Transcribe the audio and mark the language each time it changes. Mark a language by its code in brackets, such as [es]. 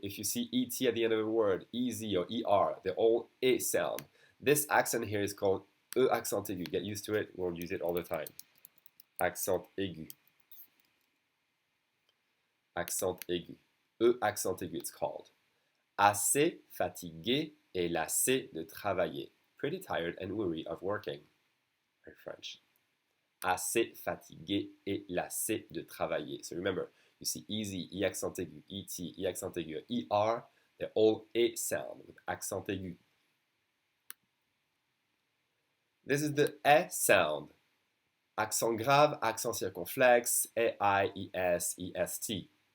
[en] If you see ET at the end of a word, EZ or ER, they're all E sound. This accent here is called E accent aigu. Get used to it. We'll use it all the time. Accent aigu. Accent aigu. E accent aigu, it's called. [fr] Assez fatigué et lassé de travailler. [en] Pretty tired and weary of working. Very French. [fr] Assez fatigué et lassé de travailler. [en] So remember, you see easy, E accent aigu, ET, E accent aigu, ER, they're all E sound with accent aigu. This is the E sound. Accent grave, accent circonflexe, E-I-E-S, E-S-T.